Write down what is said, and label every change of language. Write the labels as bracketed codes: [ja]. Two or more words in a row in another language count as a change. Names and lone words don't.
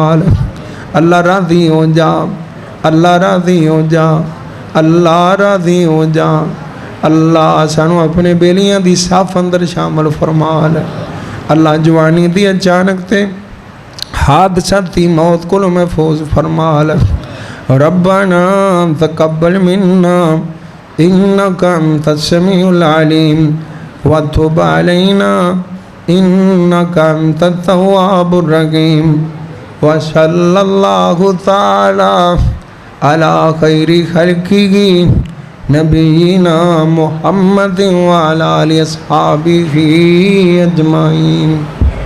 [pa] اللہ راضی ہو جا، اللہ راضی ہو جا، اللہ راضی ہو جا, अल्लाह राज़ी हो जा। اللہ سانوں اپنے بیلیاں دی صف اندر شامل فرما. اللہ جوانی دی اچانک تے حادثہ دی موت کو محفوظ فرما. [ar] ربنا تقبل منا إنك أنت السميع العليم وتب علينا إنك أنت التواب الرحيم وصلى الله تعالى على خير خلقه نبينا محمد وعلى آله أصحابه أجمعين.